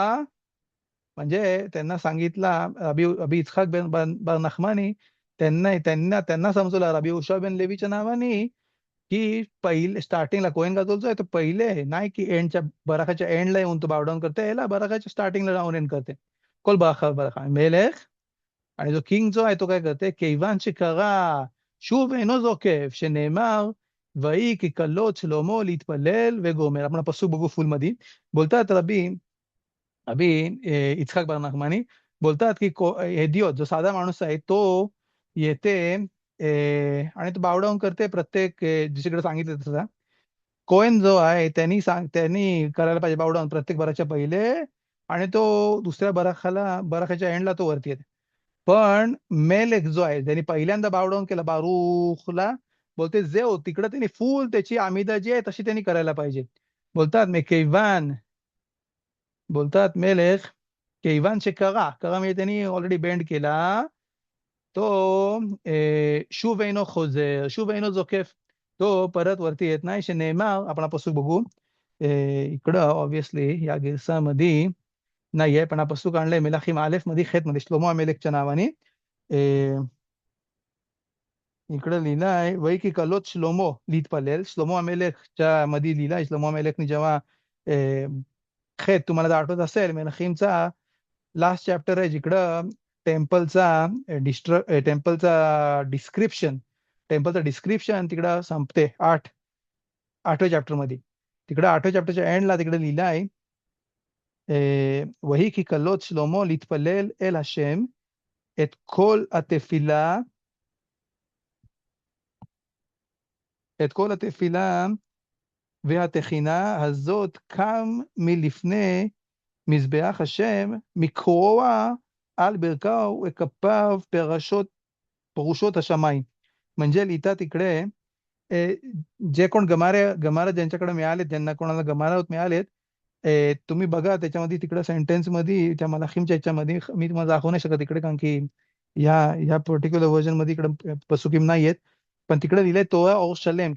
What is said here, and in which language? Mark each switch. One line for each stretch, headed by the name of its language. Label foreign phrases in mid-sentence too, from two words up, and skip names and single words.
Marathi: म्हणजे त्यांना सांगितला रबी रबी इस्हाक बर नखमानी, त्यांना समजवलं रबी उशा बिन लेवीच्या नावाने की पहिले स्टार्टिंगला
Hebrew: כהן גדול
Marathi: आहे तो पहिले नाही की एंडच्या बराखाच्या एंडला येऊन तो
English: bow down
Marathi: करते, याला बराखाच्या स्टार्टिंगला जाऊन एंड करते.
Hebrew: כל ברכה ברכה מלך.
Marathi: आणि जो किंग जो आहे तो काय करते,
Hebrew: כיוון שקרא שוב אינו זוקף שנאמר ויהי ככלות שלמה להתפלל וגומר.
Marathi: आपण पसू बघू फुल मध्ये. बोलतात अभी इच्छाक बर नागमानी बोलतात की हेदियोत जो साधा माणूस आहे तो येते आणि तो
English: bow down
Marathi: करते प्रत्येक दुसरीकडे सांगितलं तसं. कोहेन जो आहे त्यांनी करायला पाहिजे
English: bow down
Marathi: प्रत्येक बराच्या पहिले. आणि तो दुसऱ्या बराखाच्या एंडला तो वरती येते. पण मेलेक जो आहे ज्यांनी पहिल्यांदा
English: bow down
Marathi: केलं बारूखला, बोलते जेव तिकडं त्यांनी फुल त्याची आमिदा जी आहे तशी त्यांनी करायला पाहिजे. बोलतात मेकेवान, बोलतात
Hebrew: מלך כיוון שקרא, קרא
Marathi: म्हणजे त्यांनी ऑलरेडी बेंड केला, तो
Hebrew: שוב אינו חוזר, שוב אינו זוקף,
Marathi: तो परत वरती येत नाही, שנאמר, आपण הפסוק बघू. इकडं ऑब्विसली या गिरसामध्ये नाहीये, पण हा पसूक आणलंय मलाखीम अ मध्ये ख मध्ये श्लोमो अमेलेकच्या नावाने. इकडं लिहिलं आहे
Hebrew: ויהי ככלות שלמה להתפלל,
Marathi: श्लोमो अमेलेकच्या मध्ये लिहिलंय. श्लोमो अमेलेकने जेव्हा ख तुम्हाला जर आठवत असेल मलाखीमचा
English: last chapter
Marathi: आहे जिकडं टेम्पलचा टेम्पलचा डिस्क्रिप्शन तिकडं संपते 8व्या चॅप्टर मध्ये. तिकडं 8व्या चॅप्टरच्या एंडला तिकडे लिहिलं आहे
Hebrew: वही כי כלות שלמה להתפלל אל השם את כל התפילה, את כל התפילה והתחינה הזאת קם מלפני מזבח השם מקרוע על ברכיו וכפיו פרושות השמיים.
Marathi: म्हणजे लिहितात इकडे जे कोण गमारा ज्यांच्याकडे मिळाले, ज्यांना कोणाला गमारा मिळालेत, तुम्ही बघा त्याच्यामध्ये तिकडे सेंटेन्स मध्ये त्या मलाखीमच्या ह्याच्यामध्ये मी तुम्हाला दाखवू नाही शकत इकडे, कारण की ह्या
English: particular version
Marathi: मध्ये इकडे पसुकीम नाहीयेत, पण तिकडे लिहिलंय तोरा और शलेम.